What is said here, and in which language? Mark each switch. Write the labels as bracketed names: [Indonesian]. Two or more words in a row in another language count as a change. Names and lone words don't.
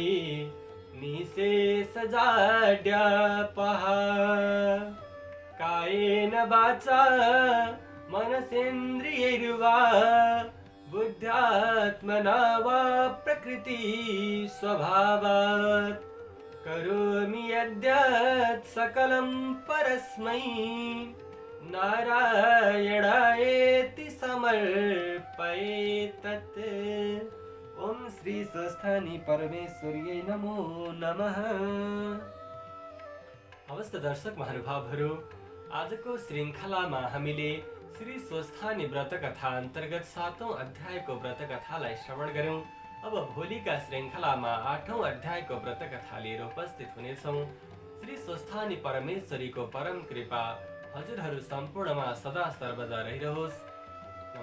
[Sanskrit] निःशेषजाड्यापहा कायेन वाचा मनसेन्द्रियैर्वा बुद्ध्यात्मना वा प्रकृति स्वभावात् करोमि यद्यत् सकलं परस्मै नारायणायेति समर्पयेतत्। ओम श्री स्वस्थानी परमेश्वर्यै नमो नमः। [Nepali] अवस्थ दर्शक महानुभावहरू, आजको श्रृङ्खलामा हामीले श्री स्वस्थानी व्रत कथा अन्तर्गत 7औं अध्यायको व्रत कथालाई श्रवण गर्यौं। अब भोलिका श्रृङ्खलामा 8औं अध्यायको व्रत कथा लिएर उपस्थित हुनेछौं। श्री स्वस्थानी परमेश्वरीको परम कृपा हजुरहरू सम्पूर्णमा सदा सर्वदा रहिरहोस्।